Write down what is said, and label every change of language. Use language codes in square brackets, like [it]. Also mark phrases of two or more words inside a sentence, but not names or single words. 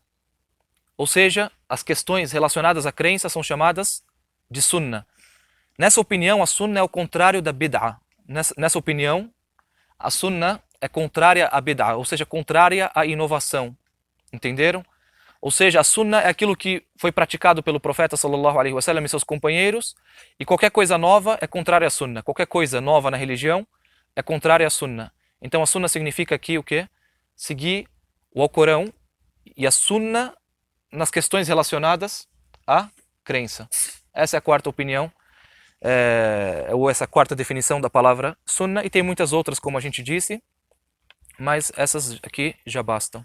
[pt] Ou seja, as questões relacionadas à crença são chamadas de sunnah. Nessa opinião, a sunnah é o contrário da bid'ah. Nessa opinião, a sunnah é contrária à bid'ah, ou seja, contrária à inovação. Entenderam? Ou seja, a sunnah é aquilo que foi praticado pelo profeta [ar] صلى الله عليه وسلم [pt] e seus companheiros, e qualquer coisa nova é contrária à sunnah. Qualquer coisa nova na religião é contrária à sunnah. Então a sunnah significa aqui o quê? Seguir o Alcorão e a sunnah nas questões relacionadas à crença. Essa é a quarta opinião, ou essa quarta definição da palavra sunnah, e tem muitas outras, como a gente disse, mas essas aqui já bastam.